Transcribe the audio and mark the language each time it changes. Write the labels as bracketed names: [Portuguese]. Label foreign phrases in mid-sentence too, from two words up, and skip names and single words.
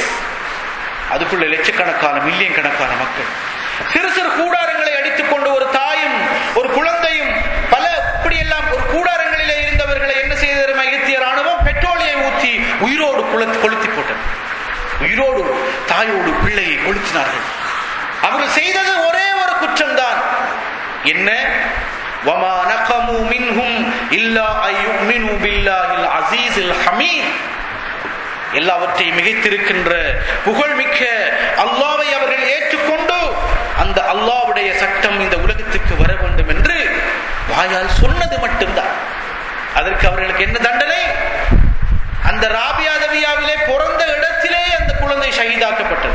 [Tamil] அதுக்குள்ள லட்சக்கணக்கான, மில்லியன் கணக்கான மக்கள் சிறு சிறு கூடாரங்களை அடித்துக் கொண்டு ஒரு தாயும் ஒரு குழந்தையும் பல இப்படியெல்லாம் ஒரு கூடாரங்களிலே இருந்தவர்களை என்ன செய்த எகிப்திய ராணுவம் பெட்ரோலியை ஊற்றி உயிரோடு கொளுத்தி போட்டது. உயிரோடு தாயோடு பிள்ளையை கொளுத்தினார்கள். அவர்கள் செய்தது ஒரே ஒரு குற்றம்தான். என்ன? [Arabic] وَمَا نَقَمُوا مِنْهُمْ إِلَّا أَن يُؤْمِنُوا بِاللَّهِ الْعَزِيزِ الْحَمِيدِ. [Tamil] எல்லாவற்றையும் மிகைத்திருக்கின்ற புகழ்மிக்க அல்லாஹ்வை அவர்கள் ஏற்றுக்கொண்டு அந்த அல்லாஹ்வுடைய சட்டம் இந்த உலகத்துக்கு வர வேண்டும் என்று வாயால் சொன்னது மட்டும்தான். அதற்கு அவர்களுக்கு என்ன தண்டனை? அந்த ராபியாதவியாவிலே பிறந்த இடத்திலே அந்த குழந்தை ஷஹீதாக்கப்பட்டது.